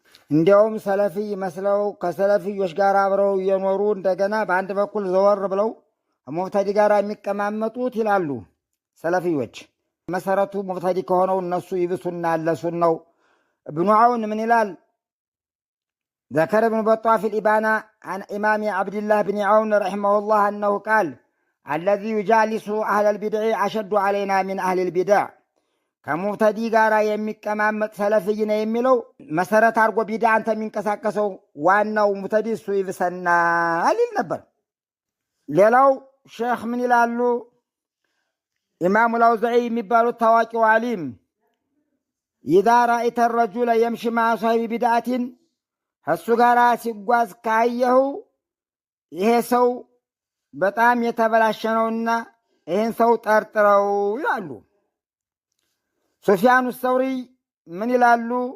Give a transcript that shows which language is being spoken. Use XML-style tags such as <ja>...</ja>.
<am>እንዲያውም ሰለፊይ መስለው ከሰለፊዮች ጋር አብረው እየኖሩ እንደገና በአንድ በኩል ዘወር ብለው ሙብተዲ ጋር የሚቀማመጡት ይላሉ ሰለፊዮች። መሰረቱ ሙብተዲ ከሆነው እነሱ ይብሱና አለሱን ነው። እብኑ ዓውን ምን ይላል?</am> <ar>ذكر ابن بطة في الإبانة عن إمام عبد الله بن عون رحمه الله أنه قال الذي يجالس أهل البدع أشد علينا من أهل البدع</ar> <am>ከሙብተዲ ጋር የሚቀማመጥ ሰለፊይነ የሚለው መሰረት አድርጎ ቢዳ አንተ የሚንቀሳቀሰው ዋናው ሙብተዲ እሱ ይብሰናል ይል ነበር። ሌላው ሼክ ምን ይላሉ? ኢማሙ አልአውዛዒ የሚባሉት ታዋቂው ዓሊም ኢዛ ረአይተ ረጁለ የምሺ መዐ ሷሂቢ ቢድዓቲን ከእሱ ጋር ሲጓዝ ካየሁ ይሄ ሰው በጣም የተበላሸ ነውና ይህን ሰው ጠርጥረው ይላሉ። ሱፊያኑ ሰውሪ ምን ይላሉ?</am>